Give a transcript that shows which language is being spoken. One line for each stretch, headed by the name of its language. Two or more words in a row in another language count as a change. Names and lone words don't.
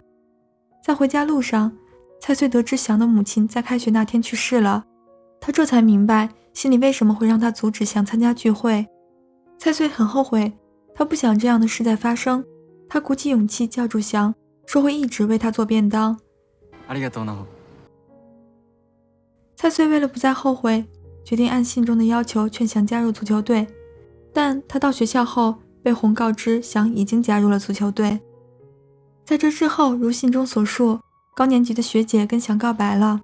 Chinese: 在回家路上，蔡穗得知翔的母亲在开学那天去世了，他这才明白信里为什么会让他阻止翔参加聚会。蔡穗很后悔，他不想这样的事再发生，他鼓起勇气叫住翔，说会一直为他做便当。
Japanese: ありがとうな。
Chinese: 蔡穗为了不再后悔，决定按信中的要求劝翔加入足球队，但他到学校后被红告知翔已经加入了足球队。在这之后，如信中所述，高年级的学姐跟翔告白了。